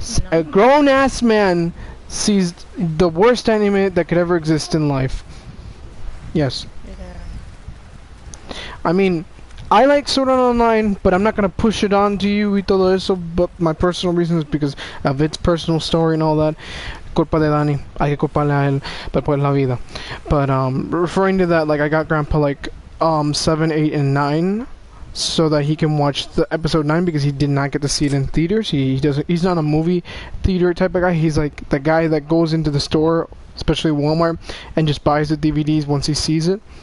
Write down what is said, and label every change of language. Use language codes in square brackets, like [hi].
[en] A grown-ass man sees the worst anime that could ever exist in life. Yes. Yeah. I mean, I like Sword Art Online, but I'm not gonna push it on to you [es] y todo eso, [en] but my personal reason is because of its personal story and all that. [es] Culpa de Dani, hay que culparle a él, pero pues la vida. [en] But referring to that, like I got Grandpa like 7, 8, and 9, so that he can watch the episode 9 because he did not get to see it in theaters. He's not a movie theater type of guy. He's like the guy that goes into the store, especially Walmart, and just buys the DVDs once he sees it.